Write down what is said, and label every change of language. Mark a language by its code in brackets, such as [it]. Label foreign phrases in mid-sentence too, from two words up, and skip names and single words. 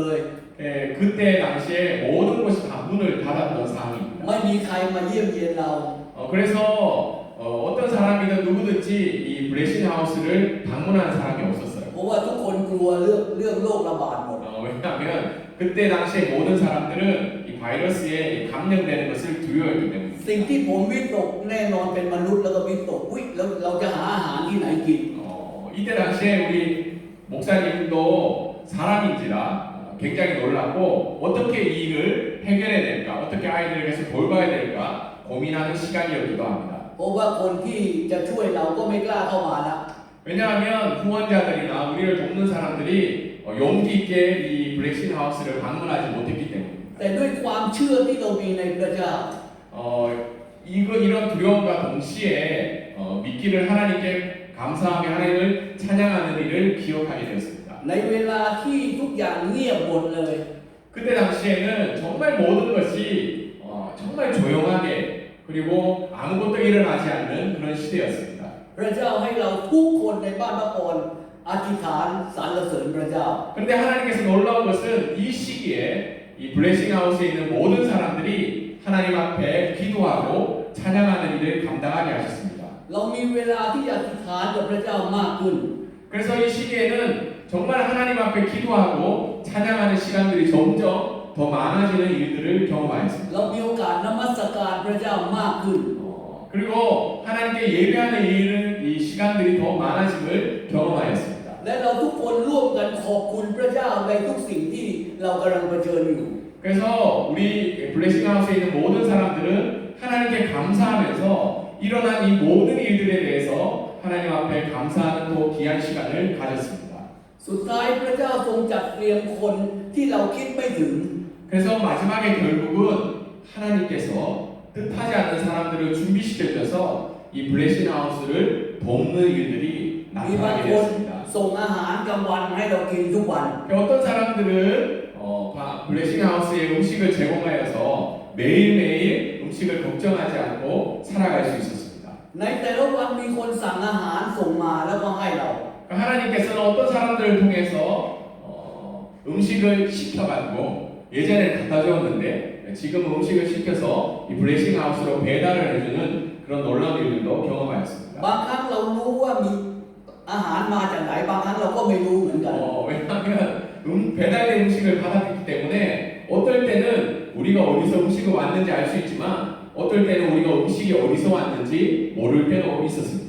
[ko] 그때 당시에 모든 곳이 다 문을 닫았던 상황입니다. [th] ไม่มีใครมาเยี่ยมเยียนเรา [ko] 그래서 어떤 사람이든 누구든지 이 블레싱 하우스를 방문하는 사람이 없었어요. [th] เพราะว่าทุกคนกลัวเรื่องโรคระบาดหมด [ko] 왜냐하면 그때 당시에 모든 사람들은 이 바이러스에 감염되는 것을 두려워했기 때문입니다. [th] สิ่งที่ผมวิตกแน่นอนเป็นมนุษย์แล้วก็วิตกอุ๊ยแล้วเราจะหาอาหารที่ไหนกิน [ko] 이때 당시에 우리 목사님도 사람인지라 굉장히 놀랐고 어떻게 이 일을 해결해야 될까, 어떻게 아이들을 계속 돌봐야 될까 고민하는 시간이었기도 합니다. [th] เพราะว่าคนที่จะช่วยเราก็ไม่กล้าเข้ามาละ [ko] 왜냐하면 후원자들이나 우리를 돕는 사람들이 용기 있게 이 블랙신 하우스를 방문하지 못했기 때문입니다. [th] แต่ด้วยความเชื่อที่เรามีในพระเจ้า [ko] 이런 두려움과 동시에 믿기를 하나님께 감사하며 하나님을 찬양하는 일을 기억하게 되었습니다. [th] ในเวลาที่ทุกอย่างเงียบหมดเลย [ko] 그때 당시에는 정말 모든 것이 정말 조용하게 그리고 아무것도 일어나지 않는 그런 시대였습니다. [th] พระเจ้าให้เราทุกคนในบ้านพระพรอธิษฐานสรรเสริญพระเจ้า [ko] 그런데 하나님께서 놀라운 것은 이 시기에 이 블레싱 하우스에 있는 모든 사람들이 하나님 앞에 기도하고 찬양하는 일을 감당하게 하셨습니다. [th] เรามีเวลาที่จะอธิษฐานกับพระเจ้ามากขึ้น [ko] 그래서 이 시기에는 정말 하나님 앞에 기도하고 찬양하는 시간들이 점점 더 많아지는 일들을 경험하였습니다. [th] เรามีโอกาสนมัสการพระเจ้ามากขึ้น [ko] 그리고 하나님께 예배하는 이 시간들이 더 많아짐을 경험하였습니다. [th] และเราทุกคนร่วมกันขอบคุณพระเจ้าในทุกสิ่งที่เรากำลังเผชิญอยู่ [ko] 그래서 우리 블레싱 하우스에 있는 모든 사람들은 하나님께 감사하면서 일어난 이 모든 일들에 대해서 하나님 앞에 감사하는 또 귀한 시간을 가졌습니다. [th] สุดท้ายพระเจ้าทรงจัดเตรียมคนที่เราคิดไม่ถึง [ko] 그래서 마지막에 결국은 하나님께서 뜻하지 않는 사람들을 준비시켜 주셔서 이 블레싱 하우스를 돕는 일들이 [th] มีบาง [ko] 나타나게 [th] คน [ko] 되었습니다. [th] ส่งอาหารกลางวันให้เรากินทุกวัน [ko] 어떤 사람들은 블레싱 하우스에 음식을 제공하여서 매일매일 음식을 걱정하지 않고 살아갈 수 있었습니다. [th] ในแต่ละวันมีคนสั่งอาหารส่งมาแล้วก็ให้เรา [ko] 하나님께서는 어떤 사람들을 통해서 음식을 시켜가지고 예전에 갖다 주었는데 지금 음식을 시켜서 이 블레싱 하우스로 배달을 해주는 그런 놀라운 일들도 경험하였습니다. [th] บางครั้งเรารู้ว่ามีอาหารมาจากไหนบางครั้งเราก็ไม่รู้เหมือนกัน [ko] 왜냐하면 배달된 음식을 받았기 때문에 어떨 때는 우리가 어디서 음식이 왔는지 알 수 있지만 어떨 때는 우리가 음식이 어디서 왔는지 모를 때도 있었습니다.